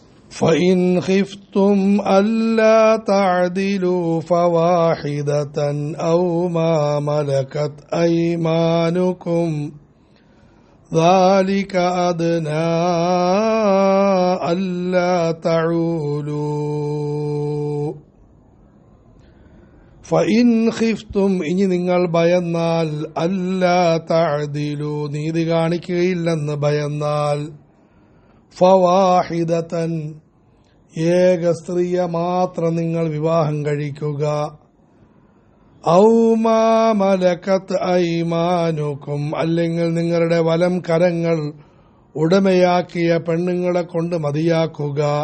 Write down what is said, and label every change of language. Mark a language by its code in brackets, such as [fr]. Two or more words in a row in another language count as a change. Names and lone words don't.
[ar] فإن خفتم ألا تعدلوا فواحدة أو ما ملكت أيمانكم ذلك أدنى ألا تعولوا فإن خفتم [ml] ഇനി നിങ്ങൾ ഭയന്നാൽ [ar] ألا تعدلوا [ml] നീതി കാണിക്കുകയില്ലെന്ന് ഭയന്നാൽ ഫവാഹിദതൻ ഏക സ്ത്രീയെ മാത്രം നിങ്ങൾ വിവാഹം കഴിക്കുക [ar] أو ما ملكت أيمانكم [ml] അല്ലെങ്കിൽ നിങ്ങളുടെ വലം കരങ്ങൾ ഉടമയാക്കിയ പെണ്ണുങ്ങളെ കൊണ്ട് മതിയാക്കുക